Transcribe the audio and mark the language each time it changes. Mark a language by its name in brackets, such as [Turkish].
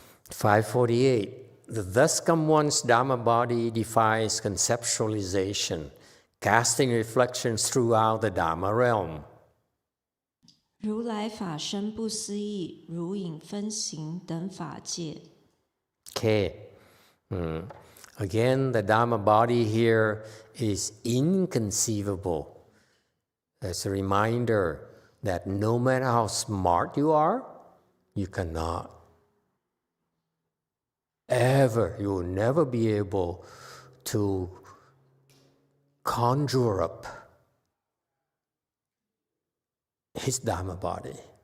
[English] 548. The thus come one's Dharma body defies conceptualization, casting reflections throughout the Dharma realm. [Chinese] 如来法身不思议，如影分形等法界。 [English] Okay. Again, the Dharma body here is inconceivable. It's a reminder that no matter how smart you are, you cannot you will never be able to conjure up his Dharma body.